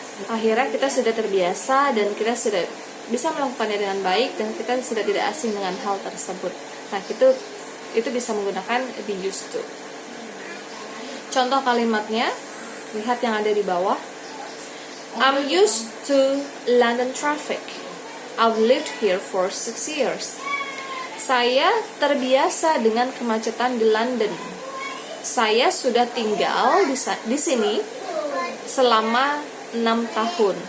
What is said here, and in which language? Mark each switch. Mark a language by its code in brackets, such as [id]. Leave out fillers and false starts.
[id] Akhirnya kita sudah terbiasa dan kita sudah bisa melakukannya dengan baik, dan kita sudah tidak asing dengan hal tersebut. Nah, itu bisa menggunakan be used to. Contoh kalimatnya, lihat yang ada di bawah. [en] I'm used to London traffic. I've lived here for 6 years. [id] Saya terbiasa dengan kemacetan di London. Saya sudah tinggal di sini selama 6 tahun.